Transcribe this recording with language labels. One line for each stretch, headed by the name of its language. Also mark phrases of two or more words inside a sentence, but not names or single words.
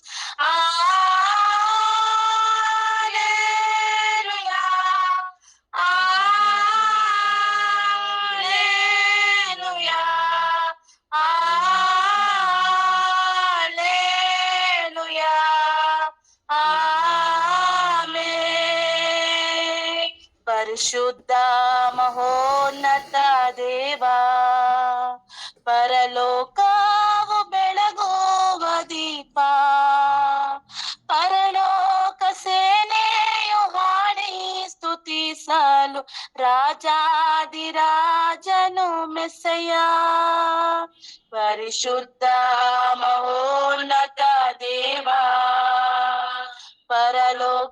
Telugu: హల్లెలూయా, హల్లెలూయా, హల్లెలూయా, ఆమేన్. పరిశుద్ధ మహోన్నత దేవా,
Kannada: పరలోకವು ಬೆಳಗುವ ದೀಪ, ಪರಲೋಕ ಸೇನೆಯು ಹಾಡಿ ಸ್ತುತಿಸಲು ರಾಜಾದಿರಾಜನು ಮೆಸ್ಸಯ್ಯ. ಪರಿಶುದ್ಧ ಮಹೋನ್ನತ ದೇವಾ, ಪರಲೋಕ